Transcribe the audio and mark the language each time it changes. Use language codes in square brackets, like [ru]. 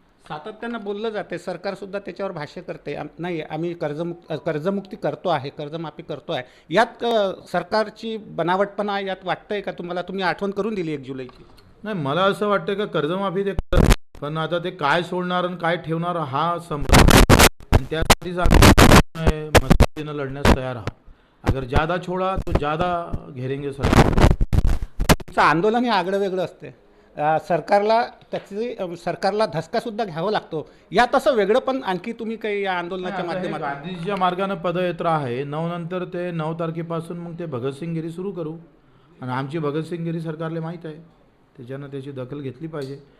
[mr] सातत्यानं बोललं जाते, सरकारसुद्धा त्याच्यावर भाष्य करते, नाही आम्ही कर्जमुक्ती करतो आहे, कर्जमाफी करतो आहे. यात सरकारची बनावटपणा यात वाटतंय का तुम्हाला? तुम्ही आठवण करून दिली 1 जुलैची. नाही, मला असं वाटतं का कर्जमाफी ते करत, पण आता ते काय सोडणार आणि काय ठेवणार हा संभ्रम, आणि त्यासाठीच आम्ही मस्तीनं लढण्यास तयार आहोत. [hi] अगर ज़्यादा छोड़ा तो ज़्यादा घेरेंगे सरकार. [mr] तुमचं आंदोलन हे आगळं वेगळं असते. सरकारला धसकासुद्धा घ्यावा लागतो. यात असं वेगळं पण आणखी तुम्ही काही या आंदोलनाच्या माध्यमातून? गांधीजीच्या मार्गाने पदयात्रा आहे. 9 नंतर ते 9 तारखेपासून मग ते भगतसिंगगिरी सुरू करू आणि आमची भगतसिंगगिरी सरकारला माहीत आहे, त्याच्यानं त्याची दखल घेतली पाहिजे.